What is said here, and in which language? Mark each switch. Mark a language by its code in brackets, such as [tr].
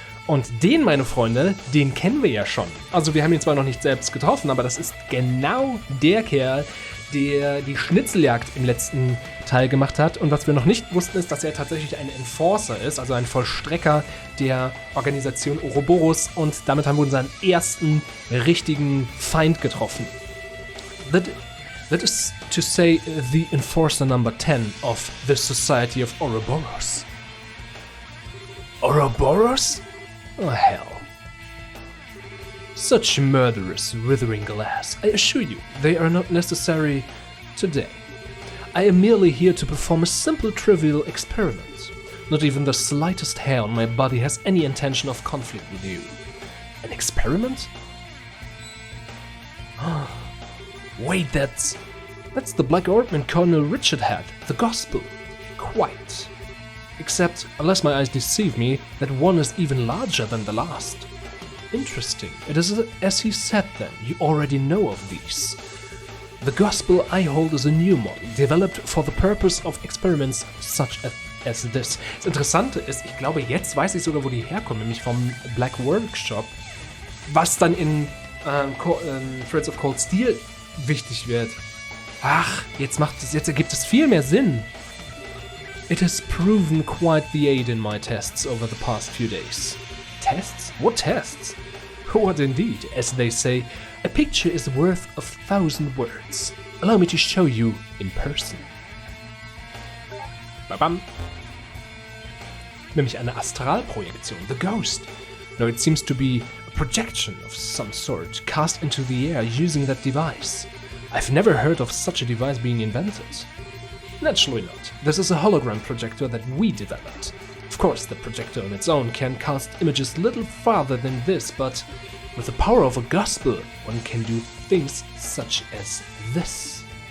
[de] Und den, meine Freunde, den kennen wir ja schon. Also wir haben ihn zwar noch nicht selbst getroffen, aber das ist genau der Kerl, der die Schnitzeljagd im letzten Teil gemacht hat. Und was wir noch nicht wussten, ist, dass er tatsächlich ein Enforcer ist, also ein Vollstrecker der Organisation Ouroboros. Und damit haben wir unseren ersten richtigen Feind getroffen. [en] That is to say, the Enforcer number 10 of the Society of Ouroboros. Ouroboros? Oh, hell. Such murderous, withering glass. I assure you, they are not necessary today. I am merely here to perform a simple, trivial experiment. Not even the slightest hair on my body has any intention of conflict with you. An experiment? Wait, that's the black ornament Colonel Richard had, the gospel. Quite. Except, unless my eyes deceive me, that one is even larger than the last. Interesting. It is as he said then, you already know of these. The gospel I hold is a new model, developed for the purpose of experiments such as this. [de] Das Interessante ist, ich glaube, jetzt weiß ich sogar, wo die herkommen, nämlich vom Black Workshop, was dann in Threads of Cold Steel wichtig wird. Ach, jetzt ergibt es viel mehr Sinn. [en] It has proven quite the aid in my tests over the past few days. Tests? What tests? What indeed, as they say, a picture is worth 1,000 words. Allow me to show you in person. Babam. [de] Nämlich eine Astralprojektion, [en] the ghost. No, it seems to be a projection of some sort, cast into the air using that device. I've never heard of such a device being invented. Naturally not. This is a hologram projector that we developed. Of course, the projector on its own can cast images little farther than this, but with the power of a gospel, one can do things such as this.